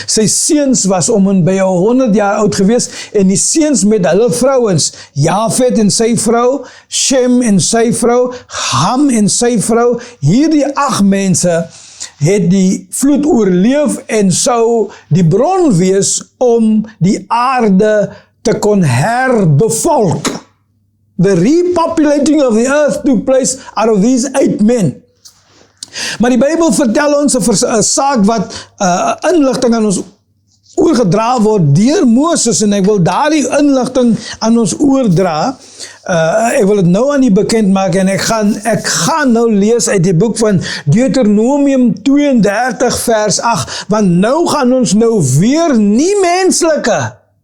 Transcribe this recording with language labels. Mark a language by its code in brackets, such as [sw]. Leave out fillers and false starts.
[af] Sy seuns was om en by 100 jaar oud gewees en die seuns met hulle vrouens, Jafet en sy vrou, Shem en sy vrou, Ham en sy vrou, hierdie 8 mense het die vloed oorleef en sou die bron wees om die aarde te kon herbevolk. [en] The repopulating of the earth took place out of these 8 men. [af] Maar die Bybel vertel ons 'n saak wat inligting aan ons oorgedra word deur Moses, en ek wil daardie inligting aan ons oordra. Ek wil dit nou aan u bekend maak, en ek gaan nou lees uit die boek van Deuteronomium 32 vers 8, want nou gaan ons nou weer nie menslike